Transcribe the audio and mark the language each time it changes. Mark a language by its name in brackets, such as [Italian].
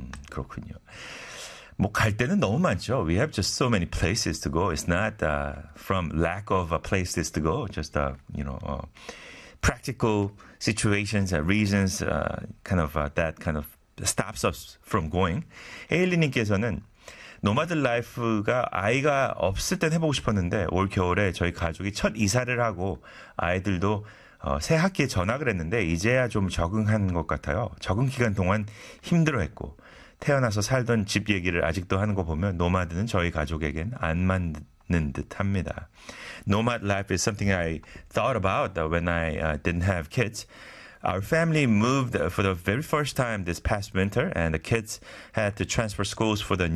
[Korean] 그렇군요. 뭐 갈 데는 너무 많죠. [English] We have just so many places to go. It's not from lack of places to go. Just, you know, practical situations and reasons kind of that kind of stops us from going. [Korean] 헤일리님께서는 노마드 라이프가 아이가 없을 땐 해보고 싶었는데 올 겨울에 저희 가족이 첫 이사를 하고 아이들도 새 학기에 전학을 했는데 이제야 좀 적응한 것 같아요. 적응 기간 동안 힘들어했고 태어나서 살던 집 얘기를 아직도 하는 거 보면 노마드는 저희 가족에겐 안 맞는 듯합니다. [English] Nomad life is something I thought about when I didn't have kids. Our family moved for the very first time this past winter, and the kids had to transfer schools for the new